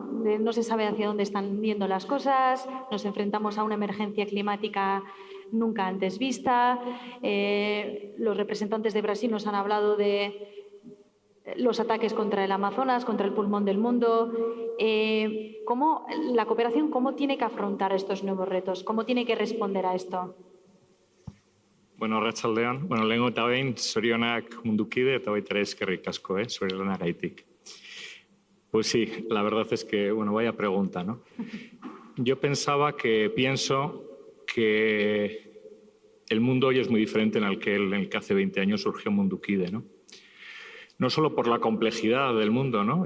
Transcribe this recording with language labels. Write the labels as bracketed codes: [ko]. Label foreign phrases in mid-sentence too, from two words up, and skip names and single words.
[es] No se sabe hacia dónde están yendo las cosas, nos enfrentamos a una emergencia climática nunca antes vista. Los representantes de Brasil nos han hablado de los ataques contra el Amazonas, contra el pulmón del mundo. ¿Cómo la cooperación tiene que afrontar estos nuevos retos? ¿Cómo tiene que responder a esto? [eu] Bueno, arratsaldean. Lehengo eta behin, zorionak Mundukide eta baita ere eskerrik asko, zure lanagaitik. [es] Pues sí, la verdad es que, vaya pregunta, ¿no? Yo pienso que el mundo hoy es muy diferente en el que hace 20 años surgió Mundukide, ¿no? No solo por la complejidad del mundo, ¿no?